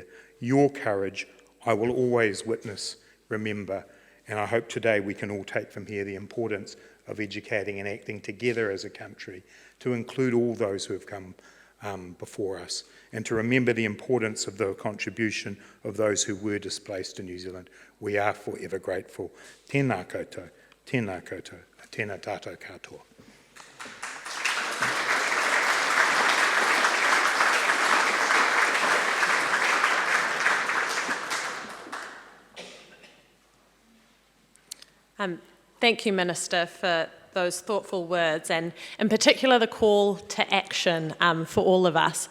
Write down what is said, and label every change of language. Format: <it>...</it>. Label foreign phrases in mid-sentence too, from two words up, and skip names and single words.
<en>Your courage, I will always witness, remember, and I hope today we can all take from here the importance of educating and acting together as a country to include all those who have come before us and to remember the importance of the contribution of those who were displaced in New Zealand. We are forever grateful.</en> <mi>Tēnā koutou, tēnā koutou, tēnā tātou katoa.</mi> <en>Thank you, Minister, for those thoughtful words, and in particular the call to action for all of us.</en>